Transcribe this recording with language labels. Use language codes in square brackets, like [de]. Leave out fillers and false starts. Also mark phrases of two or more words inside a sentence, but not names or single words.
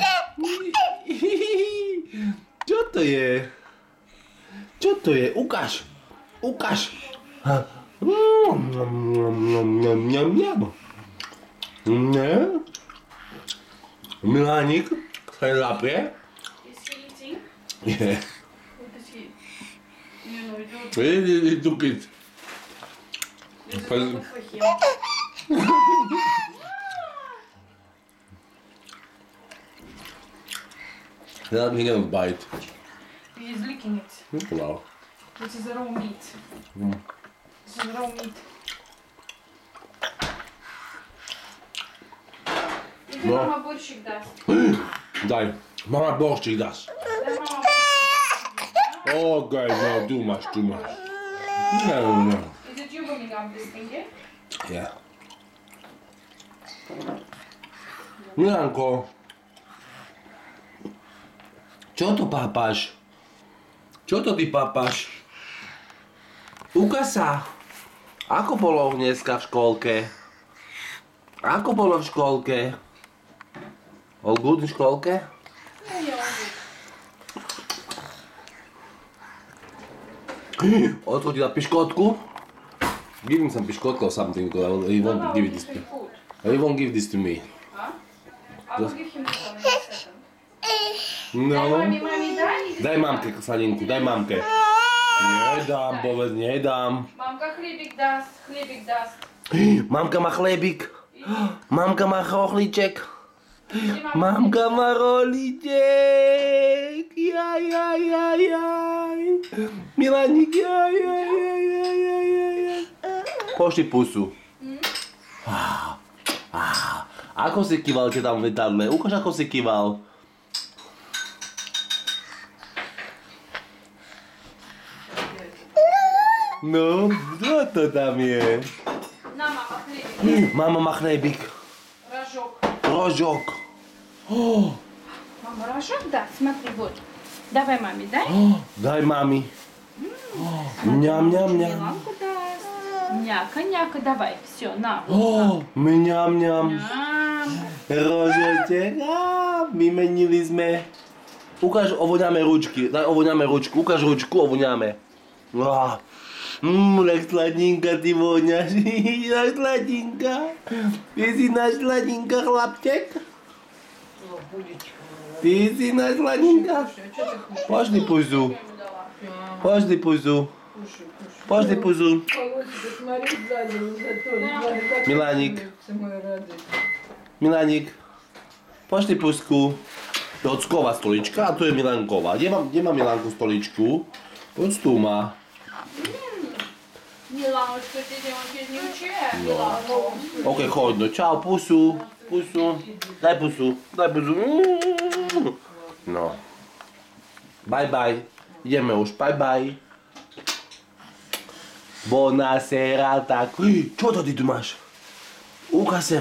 [sk] Čo to je? Čo to je? Ukáž. Milánik, sa je zaprie? [en] Is he eating? Yeah. What is he? You He took it. This is not good for him. He didn't bite. He is licking it. Wow. This is raw meat. This is raw meat. [ru] Иди, [en] No. [ru] мама борщик даст. [sk] Daj. Mama borščík dáš. [ru] Дай мама борщик. [en] Okay, no, too much. No. Is it you warming up this thing, yeah? Yeah. [sk] Milánko. Čo to pápaš? Čo to ty pápaš? Ukáž sa. Ako bolo dneska v škôlke? Ako bolo v škôlke? [en] All good [sk] v škôlke? Odchodila piškotku? [en] Give him some piškotka or something, because he won't give this to me. He won't give this to me. Huh? I will give him this one in a second. No. [ru] Mami, дай. [sk] Daj mamke slaninku, daj mamke. Nedám, povedz, nedám. [ru] Мамка хлебик даст. [sk] Mamka má chlebík. Mamka má rohlíček. [ru] Иди, мама. [sk] Mamka má rohlíček. Jaj. Milánik, jaj. Pošli pusu. Ako si kýval keď tam v letadle? Ukáž, ako si kýval. No, kto to tam je? [ru] На, мама, хлебик. [sk] Mama má chlebík. [ru] Рожок. [sk] Rožok. [ru] Мама, рожок, да? Смотри, вот. Давай маме, дай. [sk] Daj mami. Mňam. [ru] Миланку даст. Няка, давай. Все, на. Вот так. [sk] Mňam. [ru] Ням. [sk] Rožoček. Vymenili sme. Ukáž, ovoňáme ručky. Daj, ovoňáme ručku. Ukáž ručku, ovoňáme. Tak sladinka ty voňaš. Tak sladinka. Ty si náš sladinka, chlapček? Ty si náš sladinka? Pošli pusu. Milánik. Pošli pusku. To je ocková stolička a tu je Milánkova. Kde má Milánku stoličku? Poď tu má. [ru] Миланочка, ты здесь не учи, Миланку. [sk] Ok, choď, no čau, pusu. Daj pusu. No. Bye. Ideme už, bye. Buonasera, tak. Čo to ty tu máš?